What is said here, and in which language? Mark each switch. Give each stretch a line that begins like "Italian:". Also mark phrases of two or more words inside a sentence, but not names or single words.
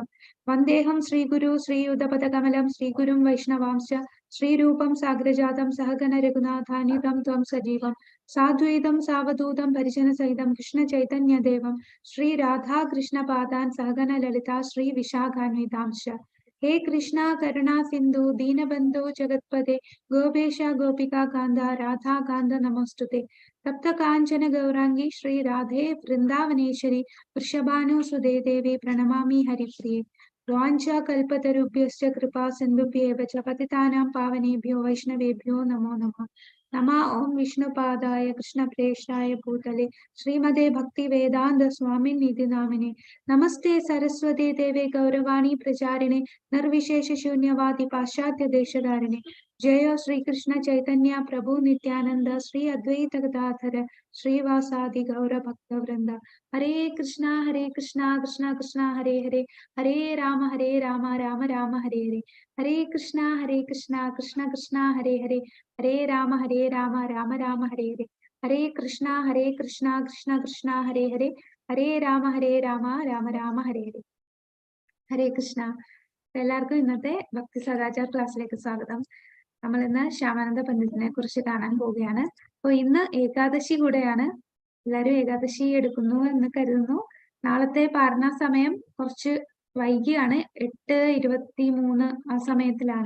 Sanskrit: വന്ദേഹം ശ്രീഗുരു ശ്രീയുതപദകമലം ശ്രീഗുരും വൈഷ്ണവാംശ്ച ശ്രീരൂപം സാഗ്രജാതം സഹഗണ രഘുനാഥാനിതം ത്വം സജീവം സാദ്വൈതം സാവധൂതം പരിജനസഹിതം കൃഷ്ണ ചൈതന്യദേവം ശ്രീ രാധാകൃഷ്ണ പാദാൻ സഹഗണ ലളിതാ ശ്രീ വിശാഖാന്വിതാംശ്ച. हे कृष्णा करुणा सिंधु दीनबंधु जगत्पते गोपेश गोपिका कांदा राधा कांद नमोस्तुते. तप्त कांचन गौरांगी श्री राधे वृंदावनेश्वरी वृषभानुसुते देवी प्रणमामि हरिप्रिये. वाञ्छा कल्पतरुभ्यश्च कृपा सिन्धुभ्येव च पतितानां पावनेभ्यो वैष्णवेभ्यो नमो नमः. नमः ओम विष्णुपादाय कृष्णप्रेष्ठाय भूतले श्रीमते भक्तिवेदांत स्वामिनिधि नामिने नमस्ते सरस्वती देवे गौरवाणी प्रचारिणे निर्विशेष शून्यवादी पाश्चात्य देशधारिणे जय श्री कृष्ण चैतन्य प्रभु नित्यानंद श्री अद्वैत गदाधर श्रीवासादि गौर भक्त वृंद हरे कृष्णा कृष्णा कृष्णा हरे हरे हरे राम राम राम हरे हरे हरे कृष्णा कृष्णा कृष्णा हरे हरे हरे राम राम राम हरे हरे हरे कृष्णा कृष्णा कृष्णा हरे हरे हरे राम राम हरे हरे ഹരേ കൃഷ്ണ.
Malayalam: എല്ലാവർക്കും ഇന്നത്തെ ഭക്തി സദാചാർ ക്ലാസ്സിലേക്ക് സ്വാഗതം. നമ്മൾ ഇന്ന് ശ്യാമാനന്ദ പണ്ഡിതനെ കുറിച്ച് കാണാൻ പോവുകയാണ്. അപ്പൊ ഇന്ന് ഏകാദശി കൂടെയാണ്. എല്ലാവരും ഏകാദശി എടുക്കുന്നു എന്ന് കരുതുന്നു. നാളത്തെ പാരണ സമയം കുറച്ച് വൈകിയാണ്, 8:23 ആ സമയത്തിലാണ്.